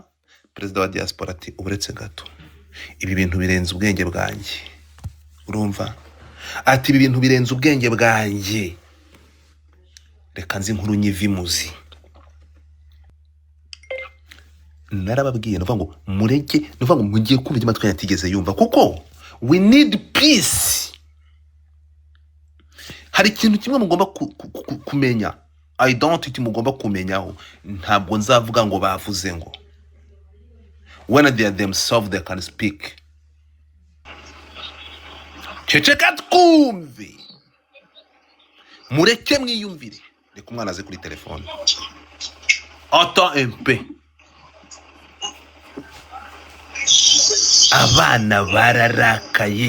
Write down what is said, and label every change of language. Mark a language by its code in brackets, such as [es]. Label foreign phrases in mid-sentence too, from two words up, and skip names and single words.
[rw] Perezida wa diaspora ati uburetse gato, ibi bintu birenze ubwenge bwanjye. Urumva? Ati ibi bintu birenze ubwenge bwanjye, reka nzi inkuru nyivimuzi. Narababwiye nuvuga ngo mureke, nuvuga ngo mugiye kumva imatwi yatigeze yumva, kuko [en] we need peace. [rw] Hari ikintu kimwe mugomba kumenya, [en] I don't think [rw] mugomba kumenyaho. Ntabwo nzavuga ngo bavuze ngo, [en] when they are themselves they can speak. [rw] Ceceka twumve, mureke mwiyumvire. Reka umwana aze kuri telefone. [fr] Attends un peu. [rw] Abana bararakaye.